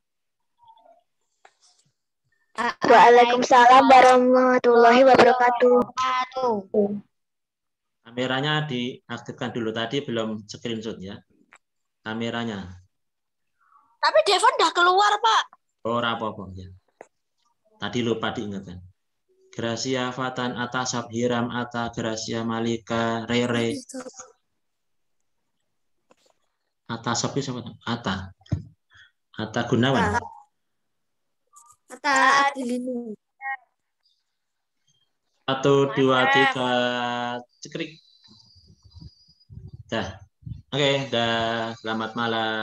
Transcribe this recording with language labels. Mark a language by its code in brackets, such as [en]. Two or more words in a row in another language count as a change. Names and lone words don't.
[ar] وعليكم السلام ورحمة الله وبركاته. [id] Kameranya diaktifkan dulu. Tadi belum screenshot ya. Kameranya. Tapi Devon udah keluar, Pak. Oh, apa-apa ya. Tadi lupa diingatkan. Gracia Fatan Ata Sabhiram Ata Gracia Malika Rere. Ata Sabhi siapa? Ata Gunawan. Ata Adilinu. 1, 2, 3 cekrik. Dah. Oke, dah. Selamat malam.